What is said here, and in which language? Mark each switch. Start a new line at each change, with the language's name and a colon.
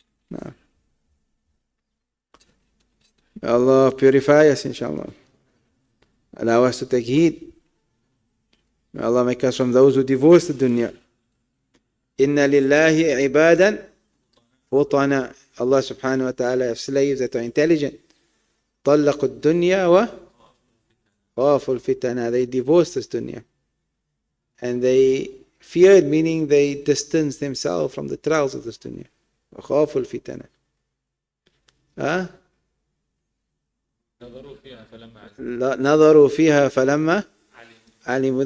English: Now, Allah purify us, inshallah. Allow us to take heed. May Allah make us from those who divorce the dunya.
Arabic: Inna lillahi ibadan futana.
English: Allah subhanahu wa ta'ala have slaves that are intelligent.
Arabic: طلقوا الدنيا وخافوا الفتنة.
English: They divorced this dunya. And they feared, meaning they distanced themselves from the trials of this dunya.
Arabic: وخافوا الفتنة. نظروا فيها فلما علموا.